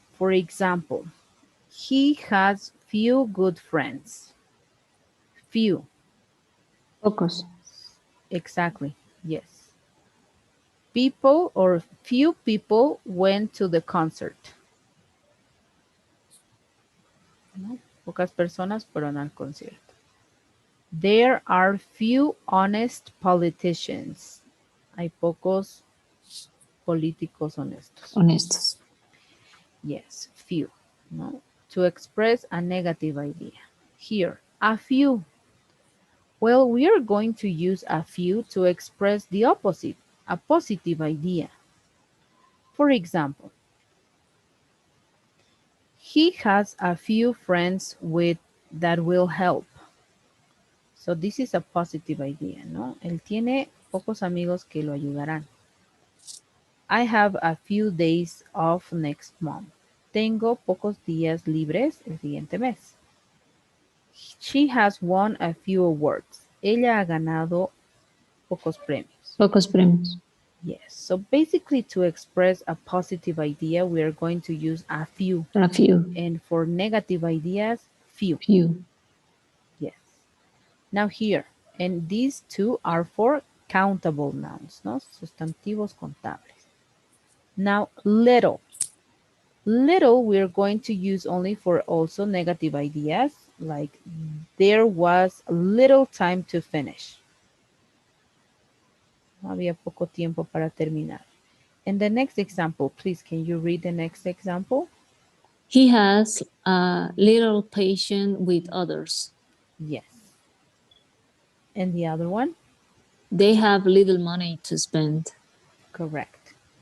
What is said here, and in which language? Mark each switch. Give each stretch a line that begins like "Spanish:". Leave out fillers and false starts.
English: For example, he has few good friends. Few,
Spanish: Pocos.
English: exactly, yes. People or few people went to the concert.
Spanish: ¿No? Pocas personas fueron al concierto.
English: There are few honest politicians.
Spanish: Hay pocos políticos honestos. Honestos.
English: Yes, few. No? To express a negative idea. Here, a few. Well, we are going to use a few to express the opposite, a positive idea. For example, he has a few friends with that will help. So this is a positive idea, ¿no?
Spanish: Él tiene pocos amigos que lo ayudarán.
English: I have a few days off next month.
Spanish: Tengo pocos días libres el siguiente mes.
English: She has won a few awards.
Spanish: Ella ha ganado pocos premios. Pocos premios.
English: Yes. So basically to express a positive idea, we are going to use a few. A few. And for negative ideas, few. Few. Yes. Now here, and these two are for countable nouns, ¿no?
Spanish: Sustantivos contables.
English: Now, little. Little we're going to use only for also negative ideas, like there was little time to finish.
Spanish: Había poco tiempo para terminar.
English: And the next example, please, can you read the next example? He has a little patience with others. Yes. And the other one? They have little money to spend. Correct.